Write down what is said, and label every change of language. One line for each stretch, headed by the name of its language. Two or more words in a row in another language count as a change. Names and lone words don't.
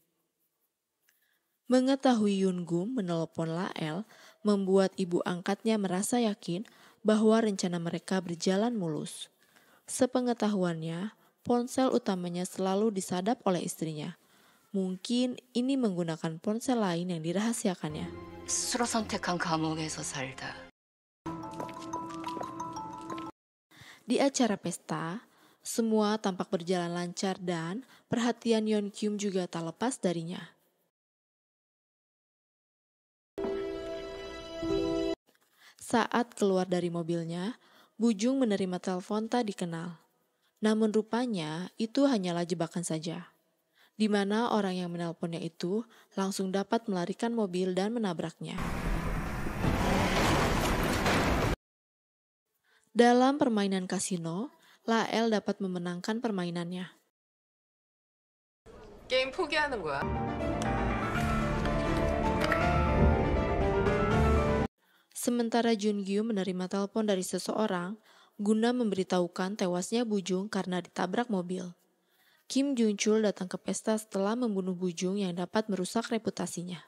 Indonesian: Mengetahui Yungum menelepon Lael membuat ibu angkatnya merasa yakin bahwa rencana mereka berjalan mulus. Sepengetahuannya, ponsel utamanya selalu disadap oleh istrinya. Mungkin ini menggunakan ponsel lain yang dirahasiakannya.
Korean: 스스로 선택한 감옥에서 살다.
Indonesian: Di acara pesta, semua tampak berjalan lancar dan perhatian Yeon Kyum juga tak lepas darinya. Saat keluar dari mobilnya, Bujung menerima telepon tak dikenal. Namun rupanya itu hanyalah jebakan saja, di mana orang yang menelponnya itu langsung dapat melarikan mobil dan menabraknya. Dalam permainan kasino, Lael dapat memenangkan permainannya.
Korean: 게임 포기하는 거야.
Indonesian: Sementara Jungyu menerima telepon dari seseorang guna memberitahukan tewasnya Bujung karena ditabrak mobil. Kim Jung-chul datang ke pesta setelah membunuh Bujung yang dapat merusak reputasinya.